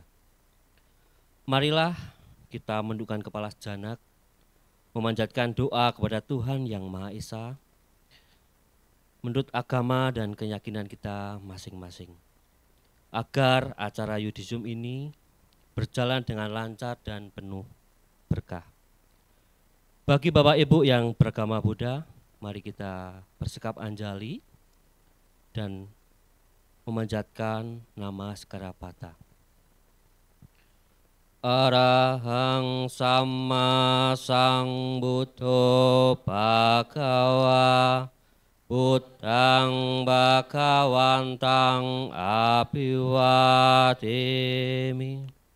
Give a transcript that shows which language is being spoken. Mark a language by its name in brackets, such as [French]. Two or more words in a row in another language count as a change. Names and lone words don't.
[Indonesian] Marilah kita menundukkan kepala sejenak, memanjatkan doa kepada Tuhan Yang Maha Esa, menurut agama dan keyakinan kita masing-masing, agar acara Yudhishum ini berjalan dengan lancar dan penuh berkah. Bagi Bapak Ibu yang beragama Buddha, mari kita bersikap anjali dan memanjatkan nama Sekarapata. [Pali] Arahang Sama Sambuddho Bhagava Buddhang Bhagawantang Abhiwademi.